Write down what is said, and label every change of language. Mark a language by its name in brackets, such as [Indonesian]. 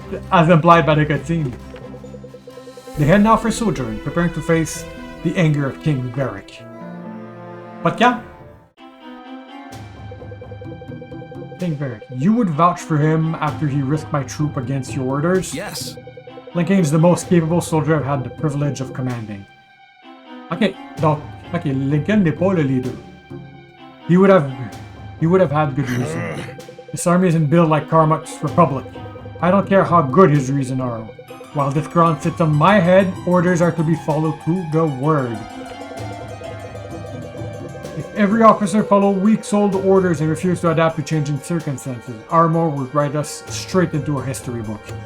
[English] As implied by the cutscene. They head now for Sojourn, preparing to face the anger of King Varric. But yeah, King Varric, you would vouch for him after he risked my troop against your orders? Yes. Lincoln is the most capable soldier I've had the privilege of commanding. [French] Ok, Lincoln n'est pas le leader. [English] He would have had good reason. This army isn't built like Carmack's Republic. I don't care how good his reasons are. While this crown sits on my head, orders are to be followed to the word. If every officer followed weak-souled orders and refused to adapt to changing circumstances, Armor would write us straight into a history book.